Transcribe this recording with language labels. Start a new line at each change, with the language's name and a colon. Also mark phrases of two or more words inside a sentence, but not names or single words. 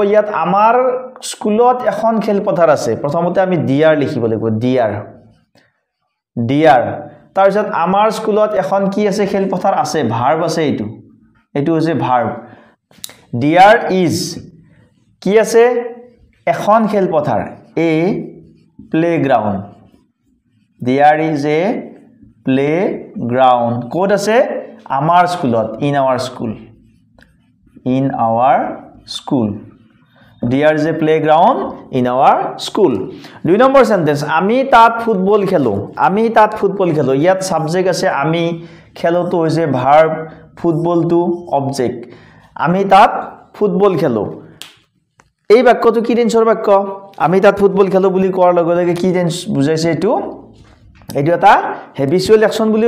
Assamese: ইয়াত আমাৰ স্কুলত এখন খেলপথাৰ আছে প্ৰথমতে আমি ডিয়াৰ লিখিব লাগিব ডিয়াৰ ডিয়াৰ তাৰ পিছত আমাৰ স্কুলত এখন কি আছে খেলপথাৰ আছে ভাৰ্ব আছে এটো হৈছে ভাৰ্ব
English: there is
Assamese: কি আছে এখন খেলপথাৰ
English: a playground there is a playground
Assamese: কোড আছে আমাৰ স্কুলত
English: in our school there is a playground in our school
Assamese: দুই নম্বৰ সেন্টেন্স আমি তাত ফুটবল খেলো ইয়াত সাবজেক্ট আছে আমি খেলোটো হৈছে ভার্ব ফুটবলটো অবজেক্ট আমি তাত ফুটবল খেলো এই বাক্যটো কি টেন্সৰ বাক্য আমি তাত ফুটবল খেলো বুলি কোৱাৰ লগে লগে কি টেন্স বুজাইছে এটো এটা
English: habitual action
Assamese: বুলিও